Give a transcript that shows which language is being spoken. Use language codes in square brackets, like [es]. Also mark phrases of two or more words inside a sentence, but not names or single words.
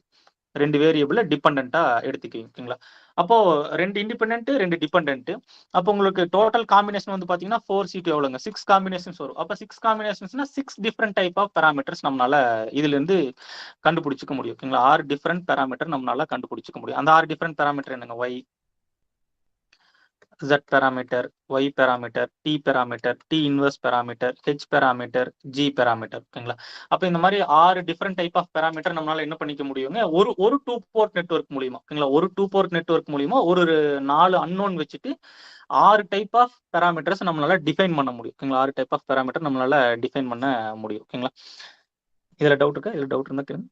[ta] 2 [en] variable dependent [ta] எடுத்துக்குவீங்க. ஓகேங்களா? அப்போ [en] 2 independent 2 dependent. [ta] அப்போ உங்களுக்கு [en] total combination [ta] வந்து பாத்தீங்கன்னா 4C2 எவ்வளவுங்க? 6 காம்பினேஷன்ஸ் வரும். அப்ப 6 காம்பினேஷன்ஸ்னா 6 [en] different type of parameters [ta] நம்மளால இதுல இருந்து கண்டுபிடிச்சிக்க முடியும். ஓகேங்களா? 6 [en] different parameter [ta] நம்மளால கண்டுபிடிச்சிக்க முடியும். அந்த 6 [en] different parameter [ta] என்னங்க? [en] Y Z parameter, Y parameter, T parameter, T inverse parameter, H parameter, G parameter. [ta] ஓகேங்களா? அப்ப இந்த மாதிரி 6 [en] different type of parameter [ta] நம்மளால என்ன பண்ணிக்க முடியுங்க? ஒரு [en] two port network [ta] மூலியமா. ஓகேங்களா? ஒரு [en] two port network [ta] மூலியமா ஒரு 4 அன்னோன் வச்சுட்டு 6 [en] type of parameters [ta] நம்மளால டிஃபைன் பண்ண முடியும். ஓகேங்களா? 6 [en] type of parameter [ta] நம்மளால டிஃபைன் பண்ண முடியும். ஓகேங்களா? இதுல டவுட் இருக்கா? இதுல டவுட் இருந்தா கேளுங்க.